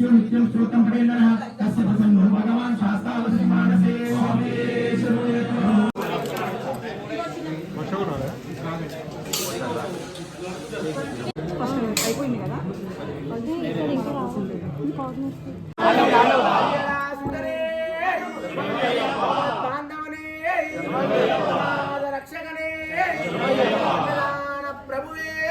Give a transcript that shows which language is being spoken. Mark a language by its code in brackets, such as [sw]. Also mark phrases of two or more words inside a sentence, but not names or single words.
[sa] नित्यं श्रोतं पठेन्नः तस्य प्रसन्नो भगवान् शास्तावसि मानसे [te] అయిపోయింది కదా అది ఇక్కడ ఇంకా రాసింది రక్షకనే ప్రభువే